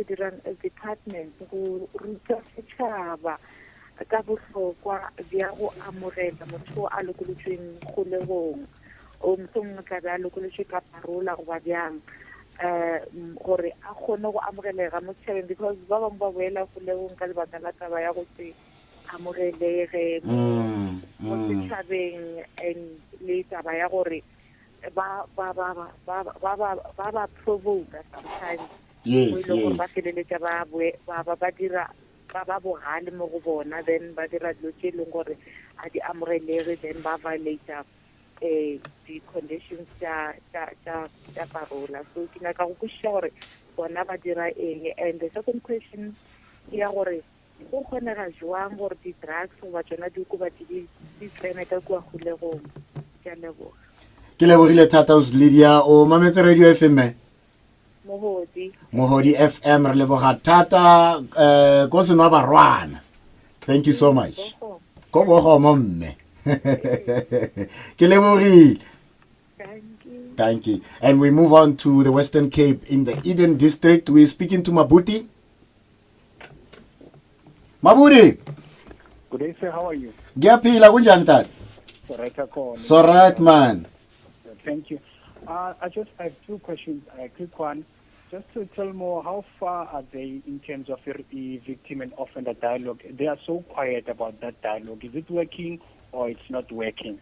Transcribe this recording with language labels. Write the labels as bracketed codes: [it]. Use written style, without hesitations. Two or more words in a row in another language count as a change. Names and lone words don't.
[nso] dirang as department go ruta setšhaba ka bohlokwa bja go amogela motho a lokolotšweng kgolegong o mohlomongwe tla be a lokolotšwe ka parola goba bjang gore a kgone go amogelega mo setšhabeng, because ba bangwe ba boela kgolegong ka lebaka la taba ya go se amogelege mo setšhabeng, and le taba ya gore ba provoke sometimes. [en] Yes. [nso] Ba feleletša ba dira ba bogale mo go bona, then ba dira dilo tše leng gore a di amogelege, then ba [en] violate the conditions [nso] tša parola. So ke nyaka go kwešiša gore bona ba dira eng. [en] And the second question [nso] ke ya gore go kgonega jwang gore di-drugs goba tsona diokobatši di tsene ka kua kgolegong. Ke a leboga. Ke lebogile thata Lydia. O mametse radio FM? Mohodi FM. Re leboga thata ko senwa barwana. [en] Thank you so much. [nso] Ko bogo momme. Ke lebogile. [en] Thank you. And we move on to the Western Cape in the Eden District. We're speaking to Mabuti. Mabuti. Good day, sir. How are you? [xh] Giyaphila kunjani tata? [en] So right, man. Thank you. I just have two questions. A quick one. Just to tell more, how far are they in terms of the victim and offender dialogue? They are so quiet about that dialogue. Is it working or it's not working?